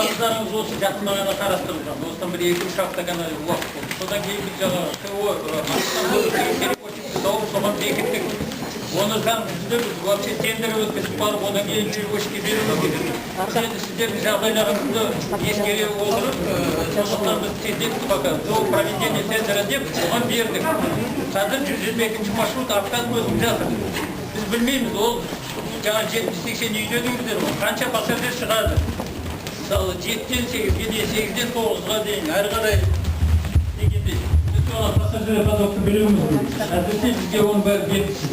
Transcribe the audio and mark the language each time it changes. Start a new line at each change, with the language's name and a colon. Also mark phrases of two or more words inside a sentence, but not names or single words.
Kazakh: Арыздарыңыз осы жақындағана қарастырылған. Осыдан бір 2-3 апта ғана уақыт болды. Содан кейін біз жаңа соған бекіттік. Оны заң жүзде біз вообще тендер өткізіп барып, одан кейін жүргізушіге беруіміз керек. Енді сіздердің жағдайларыңызды ескере отырып, сондықтан біз тездеттік
Russian: пока до проведения тендера
Kazakh: деп оған бердік. Қазір 122-ші маршрут артқан өтіп жатыр. Біз білмейміз, ол жаңа 70-80 үйден үйдер, қанша пассажир шығады. Мысалы 7-ден 8-ге дейін, 8-ден 9-ға дейін, әрі қарай дегендей. Біз оған пассажир потокты білуіміз керек. Әдісі бізге оның бәрі белгісіз.